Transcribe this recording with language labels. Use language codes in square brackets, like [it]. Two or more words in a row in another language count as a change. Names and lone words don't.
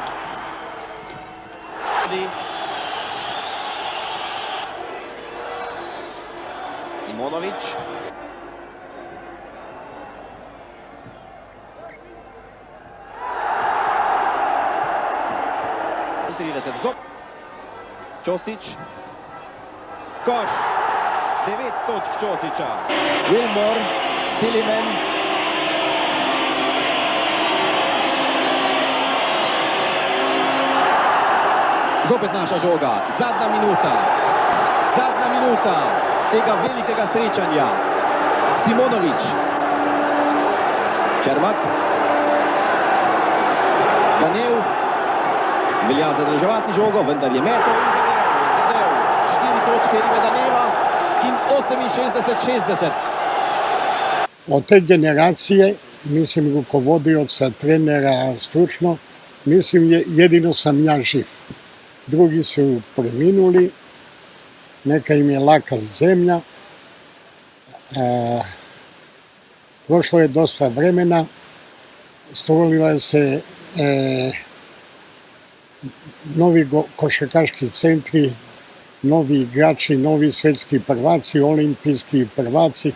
[sl] Simonović, Ćosić, koš, 9 točk Ćosića, Wilmore, Siliman, zopet naša žoga, zadnja minuta tega velikega srečanja, Simonović, Čermak, Danev, velja zadrževati žogo, vendar je meter zadev, 4 točke Ive Daneva in 68-60. [sr] Od te generacije, mislim, rukovodioca, trenera, stručno, mislim, jedino sam ja živ. Drugi su preminuli, neka im je laka zemlja. Prošlo je dosta vremena, stvorila se novi košarkaški centri, novi igrači, novi svetski prvaci, olimpijski prvaci.